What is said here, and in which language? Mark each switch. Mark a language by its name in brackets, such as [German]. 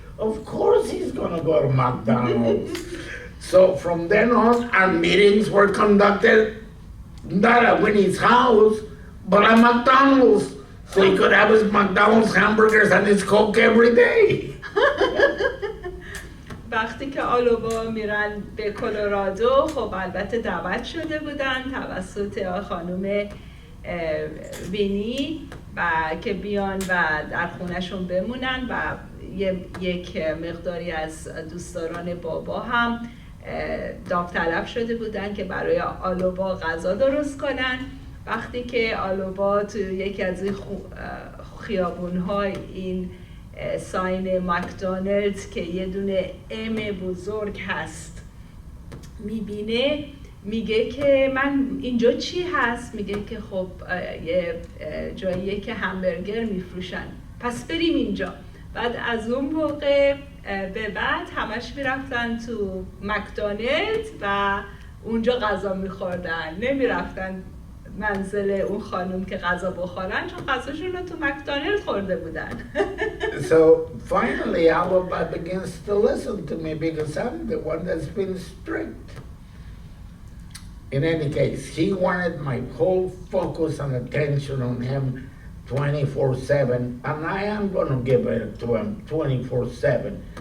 [English] Of course he's going to go to McDonald's. So from then on, our meetings were conducted not at Winnie's house, but at McDonald's. So he could have his McDonald's hamburgers and his Coke every day. [Persian] وقتی که آلوبا میرن به کلرادو، خب البته دعوت شده بودن توسط خانم وینی و که بیان و در خونهشون بمونن و یک مقداری از دوستداران بابا هم داوطلب شده بودن که برای آلوبا غذا درست کنن. وقتی که آلوبا تو یکی از این خیابون‌های این ساین مکدونالدز که یه دونه ام بزرگ هست میبینه، میگه که من اینجا چی هست؟ میگه که خب یه جاییه که همبرگر میفروشن، پس بریم اینجا. بعد از اون موقع به بعد همش میرفتن تو مکدونالدز و اونجا غذا میخوردن، نمیرفتن منزل اون خانم که غذا بخورن، چون غذاشون رو تو مکدونالد خورده بودن. [English] So finally Alaba begins to listen to me because I'm the one that's been strict. In any case, he wanted my whole focus and attention on him 24/7, and I am going to give it to him 24/7.